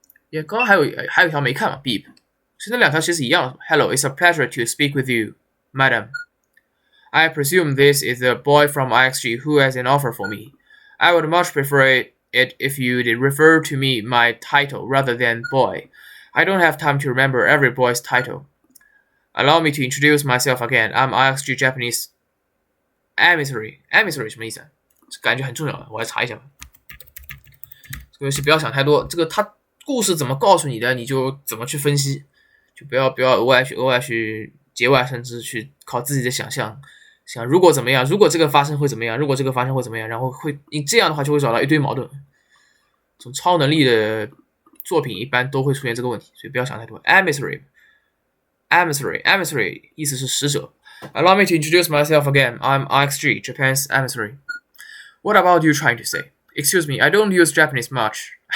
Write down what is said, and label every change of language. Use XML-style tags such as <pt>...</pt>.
<zh>也刚刚还有一条没看嘛 ，beep。所以那两条其实一样。</zh> <en>Hello, it's a pleasure to speak with you, madam. I presume this is the boy from IXG who has an offer for me. I would much prefer it if you did refer to me my title rather than boy. I don't have time to remember every boy's title. Allow me to introduce myself again. I'm IXG Japanese emissary.</en> <zh>Emissary 什么意思？感觉很重要，我来查一下吧。这个游戏不要想太多，这个它故事怎么告诉你的，你就怎么去分析，就不要额外去节外生枝，去靠自己的想象。想如果怎么样，如果这个发生会怎么样，如果这个发生会怎么样，然后你这样的话就会找到一堆矛盾。这种超能力的作品一般都会出现这个问题，所以不要想太多。 Emissary 意思是使者。</zh> <en>Allow me to introduce myself again. I'm IXG, Japan's emissary. What about you trying to say? Excuse me, I don't use Japanese much.</en>